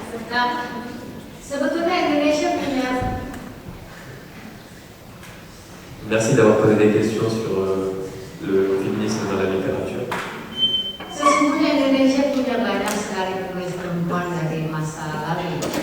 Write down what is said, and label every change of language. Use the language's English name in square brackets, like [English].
[Indonesian] Nah, sebetulnya Indonesia punya. [French] Merci d'avoir posé des questions sur le féminisme dans la littérature. [Indonesian] Sesungguhnya Indonesia punya banyak sekali penulis perempuan dari masa lalu.